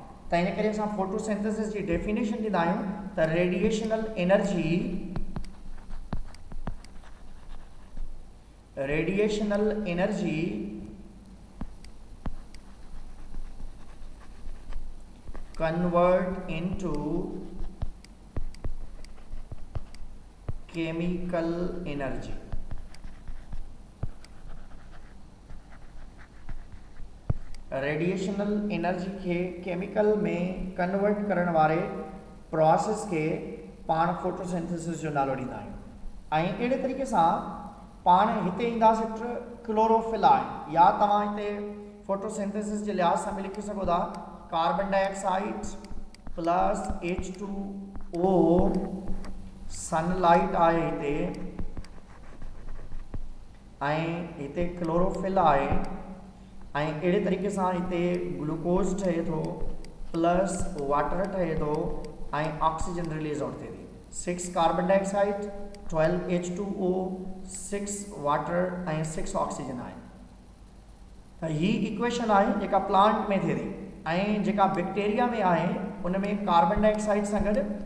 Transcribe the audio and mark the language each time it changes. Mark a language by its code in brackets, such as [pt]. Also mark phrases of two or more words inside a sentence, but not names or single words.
[sd] त इन करे असां फोटोसिंथेसिस जी डेफिनेशन ॾींदा आहियूं त [en] radiational energy convert into chemical energy. radiational energy [sd] खे केमिकल में कन्वर्ट करण वारे प्रोसेस खे पाण फोटोसिंथेसिस जो नालो ॾींदा आहियूं। ऐं अहिड़े तरीक़े सां पाण हिते ईंदासीं क्लोरोफिल आहे, या तव्हां हिते फोटोसिंथेसिस जे लिहाज़ सां बि लिखी सघो था [en] carbon dioxide plus H2O, sunlight [sd] आहे हिते ऐं हिते क्लोरोफिल आहे। ऐं अहिड़े तरीक़े सां हिते ग्लूकोज ठहे थो [en] plus water [sd] ठहे थो ऐं ऑक्सीजन [en] release out [sd] थिए थी 6 [en] carbon dioxide [sd] 12 H2O 6 वाटर ऐं 6 ऑक्सीजन आहे त ही इक्वेशन आहे जेका प्लांट में थिए थी ऐं जेका बैक्टीरिया में आहे उन में [en] carbon dioxide [sd] सां गॾु